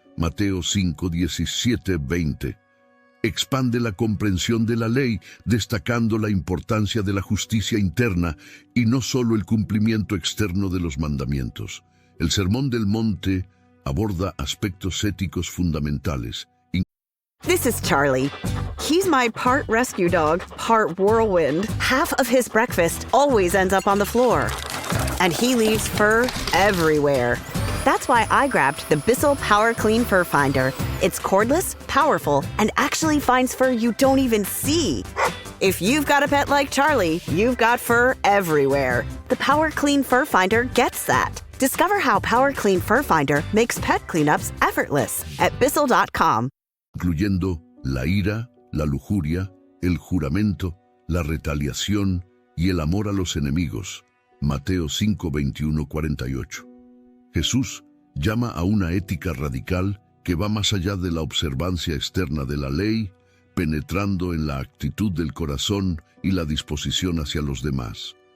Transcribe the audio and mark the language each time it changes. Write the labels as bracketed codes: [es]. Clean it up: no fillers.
[es] Mateo 5, 17, 20. Expande la comprensión de la ley, destacando la importancia de la justicia interna y no solo el cumplimiento externo de los mandamientos. El Sermón del Monte aborda aspectos éticos fundamentales. [en] This is Charlie. He's my part rescue dog, part whirlwind. Half of his breakfast always ends up on the floor. And he leaves fur everywhere. That's why I grabbed the Bissell Power Clean Fur Finder. It's cordless, powerful, and actually finds fur you don't even see. If you've got a pet like Charlie, you've got fur everywhere. The Power Clean Fur Finder gets that. Discover how Power Clean Fur Finder makes pet cleanups effortless at Bissell.com. [es] Incluyendo la ira, la lujuria, el juramento, la retaliación y el amor a los enemigos. Mateo 5, 21, 48. Jesús llama a una ética radical que va más allá de la observancia externa de la ley, penetrando en la actitud del corazón y la disposición hacia los demás.